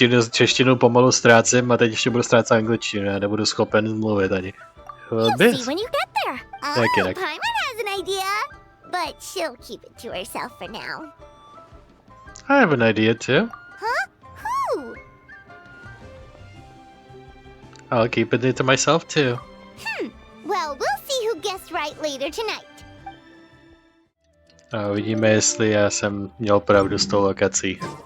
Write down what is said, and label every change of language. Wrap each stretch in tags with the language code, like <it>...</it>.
<cs>Češtinu pomalu ztrácím a teď ještě budu ztrácet angličtinu, já nebudu schopen mluvit ani.</cs> <en>You'll see when you get there. Okay. Paimon has an idea, but she'll keep it to herself for now. I have an idea too. Huh? Who? I'll keep it to myself too. Well, we'll see who guessed right later tonight.</en> <cs>A uvidíme, jestli já jsem měl pravdu s tou lokací.</cs>